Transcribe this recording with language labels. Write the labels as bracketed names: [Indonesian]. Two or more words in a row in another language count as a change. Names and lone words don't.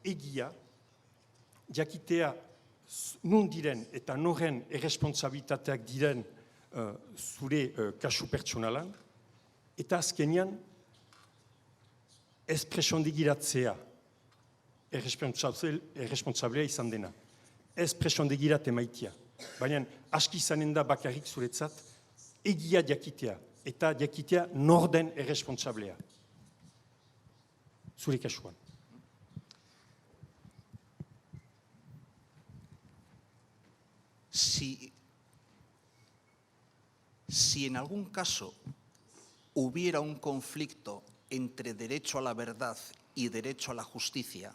[Basque] jakitea nun diren eta noren erresponsabilitateak diren zure kasu pertsonalan, eta azkenean ez presondegiratzea erresponsablea izan dena. Ez presondegirat emaitia. Baina aski izanen da bakarrik zuretzat egia jakitea eta jakitea norden erresponsablea. Zure kasuan. [Spanish] Si en algún caso hubiera un conflicto entre derecho a la verdad y derecho a la justicia.